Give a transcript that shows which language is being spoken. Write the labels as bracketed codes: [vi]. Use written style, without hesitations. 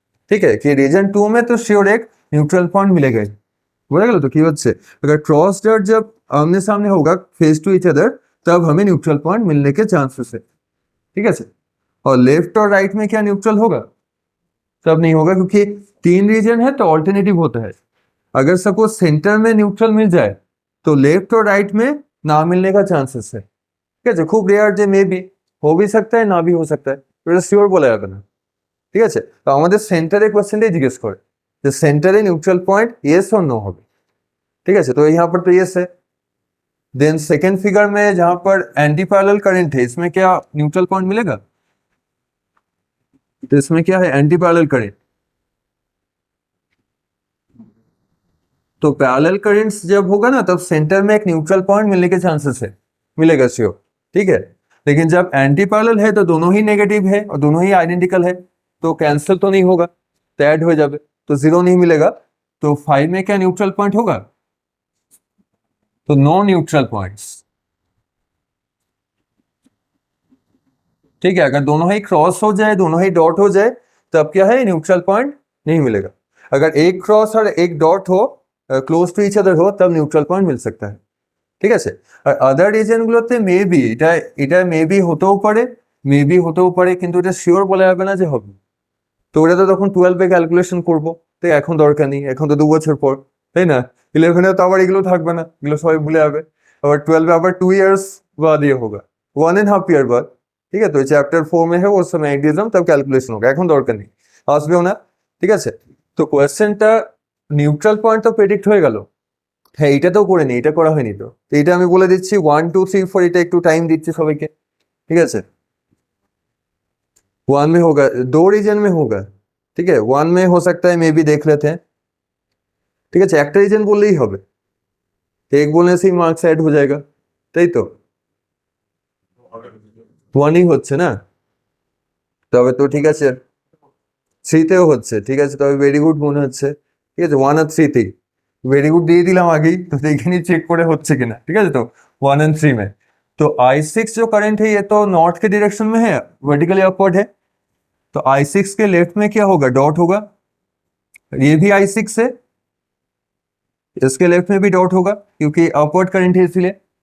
[hi] ठीक है, कि रीजन 2 में तो श्योर एक न्यूट्रल पॉइंट मिलेगा। बोला गया तो की হচ্ছে अगर क्रॉस डॉट जब आमने सामने होगा फेस टू इच अदर तब हमें न्यूट्रल पॉइंट मिलने के चांसेस है। ठीक है, और लेफ्ट और राइट में क्या न्यूट्रल होगा? तब नहीं होगा, क्योंकि 3 रीजन है तो ऑल्टरनेटिव होता है। अगर सपोज सेंटर में न्यूट्रल मिल जाए तो लेफ्ट और राइट में ना मिलने का चांसेस है। [bn] ঠিক আছে, খুব রেয়ার যে মে বি [hi] हो भी सकता है [bn] ना भी हो सकता है, এটা শিওর বলা যাবে না। ঠিক আছে, তো আমাদের সেন্টারে কোশ্চেনটাই জিজ্ঞেস করে যে সেন্টারে নিউট্রাল পয়েंट [hi] येस और नो [bn] হবে। [hi] ठीक है, तो यहाँ पर तो येस है। देन सेकेंड फिगर में जहां पर एंटी पैरेलल करंट है इसमें क्या न्यूट्रल पॉइंट मिलेगा? तो इसमें क्या है? Anti parallel current. तो पैरेलल करंट्स जब होगा ना तब सेंटर में एक न्यूट्रल पॉइंट मिलने के चांसेस है, मिलेगा श्योर। ठीक है, लेकिन जब एंटी पैरेलल है तो दोनों ही नेगेटिव है और दोनों ही आइडेंटिकल है, तो कैंसिल तो नहीं होगा, तो ऐड हो जाए तो 0 नहीं मिलेगा। तो 5 में क्या न्यूट्रल पॉइंट होगा? तो नो न्यूट्रल पॉइंट्स। ठीक है, अगर दोनों ही क्रॉस हो जाए, दोनों ही डॉट हो जाए, तब क्या है? न्यूट्रल पॉइंट नहीं मिलेगा। अगर एक क्रॉस और एक डॉट हो, क्लोज टू इच अदर हो, तब न्यूट्रल पॉइंट मिल सकता है। [bn] ঠিক আছে, আর আদার রিজনগুলোতে মেবি এটা মেবি হতেও পারে, মেবি হতেও পারে, কিন্তু এটা শিওর বলা যাবে না যে হবে। তো ওটা তো তখন 12 এ ক্যালকুলেশন করব, তো এখন দরকার নেই, এখন তো 2 বছর পর, তাই না? 11 এ তো আবার এগুলো থাকবে না, এগুলো সবাই ভুলে যাবে। [hi] আবার 12 में আবার 2 ইয়ার্स बाद ये होगा, 1.5 ईयर बाद। [bn] ঠিক আছে, তো চ্যাপ্টার 4 [hi] में है वो समय एग्जाम तब [bn] ক্যালকুলেশন [hi] होगा, [bn] এখন দরকার নেই, আসবেও না। ঠিক আছে, তো কোয়েশ্চেনটা নিউট্রাল পয়েন্ট তো প্রেডিক্ট হয়ে গেল। হ্যাঁ, এটাতেও করে নি, এটা করা হয়নি। তো এটা আমি বলে দিচ্ছি 1 2 3 4, এটা একটু টাইম দিচ্ছি সবাইকে। ঠিক আছে, [hi] 1 में होगा, 2 रीजन में होगा। ठीक है, 1 में हो सकता है मे बी, देख लेते हैं। [bn] ঠিক আছে, একটা রিজন বললেই হবে, [hi] एक बोलने से ही मार्क्स ऐड हो जाएगा, [bn] তাই তো? 1ই হচ্ছে না, তবে তো ঠিক আছে 3 তেও হচ্ছে। ঠিক আছে, তবে ভেরি গুড মনে হচ্ছে। ঠিক আছে, 1 আর 3 তেই वेरी गुड দিয়ে দিলাম আগেই, [hi] तो देखे नहीं चेक [bn] করে হচ্ছে কিনা। [hi] ठीक है, तो 1 और 3 में तो I6 जो करंट है ये तो नॉर्थ के डायरेक्शन में है, वर्टिकली अपवर्ड है, तो I6 के लेफ्ट में क्या होगा? डॉट होगा। ये भी I6 है, इसके लेफ्ट में भी डॉट होगा क्योंकि अपवर्ड करंट है इसलिए।